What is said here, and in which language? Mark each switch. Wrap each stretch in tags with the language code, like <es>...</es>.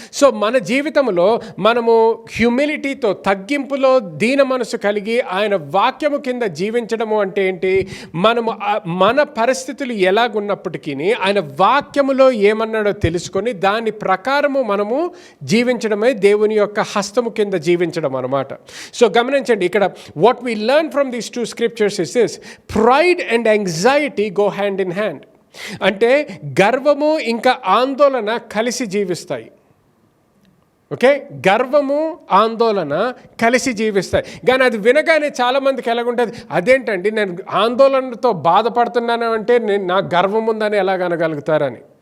<te>So మన జీవితంలో మనము హ్యూమిలిటీతో, తగ్గింపులో దీన మనసు కలిగి ఆయన వాక్యము కింద జీవించడము అంటే ఏంటి? మనము మన పరిస్థితులు ఎలాగున్నప్పటికీ ఆయన వాక్యములో ఏమన్నాడో తెలుసుకొని దాని ప్రకారము మనము జీవించడమే దేవుని యొక్క హస్తము కింద జీవించడం అన్నమాట. సో గమనించండి, ఇక్కడ</te> <en>What we learn from these 2 scriptures is this: pride and anxiety go hand in hand.</en> <te>అంటే గర్వము ఇంకా ఆందోళన కలిసి జీవిస్తాయి. ఓకే, గర్వము ఆందోళన కలిసి జీవిస్తాయి. కానీ అది వినగానే చాలామందికి ఎలాగుంటుంది? అదేంటండి, నేను ఆందోళనతో బాధపడుతున్నాను అంటే నా గర్వం ఉందని ఎలాగనగలుగుతారని.</te>